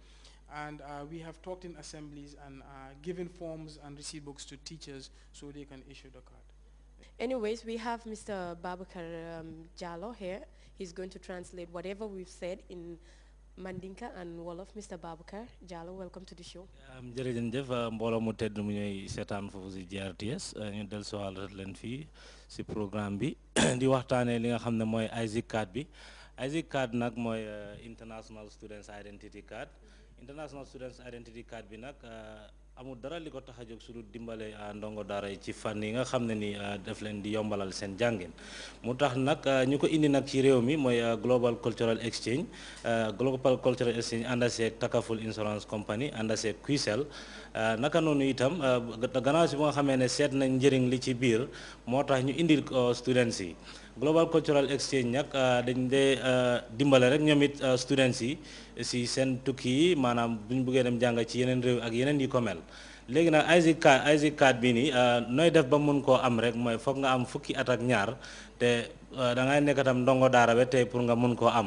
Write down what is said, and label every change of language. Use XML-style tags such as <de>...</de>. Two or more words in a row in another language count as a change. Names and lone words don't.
<en>And we have talked in assemblies and given forms and receipt books to teachers so they can issue the card. Anyways, we have Mr. Babakar Jallo here. He's going to translate whatever we've said in Mandinka and Wolof. Mr. Babakar Jallo, welcome to the show.</en> <wo>Jërëjëf mbooloo mu tedd mu ñuy seetaan foofu si GRTS ñu del soxal leen fii si programme bi di waxtaanee li nga xam ne mooy ISIC card bi. ISIC card nag mooy International Students Identity Card. International Students Identity Card bi nag amul dara li ko tax a jóg su dul dimbale ndongo daara yi ci fànn yi nga xam ne ni daf leen di yombalal seen jàngin mu tax nag ñu ko indi nag ci réew mi mooy Global Cultural Exchange. Global Cultural Exchange ànd seeg Takaful Insurance Company ànd seeg QCell naka noonu itam gannaaw si bu nga xamee ne seet nañ njëriñ li ci biir moo tax ñu indil ko students yi. Global Cultural Exchange nag dañ dee dimbale rek ñoom it students yi si seen tukki yi maanaam bu ñu bëggee dem jàng ci yeneen réew ak yeneen yi ko mel. léegi nag ISIC card bi nii nooy def ba mun koo am rek mooy foog nga am fukki at ak ñaar te da ngay nekk tam ndongo daara ba tey pour nga mun koo am.</wo>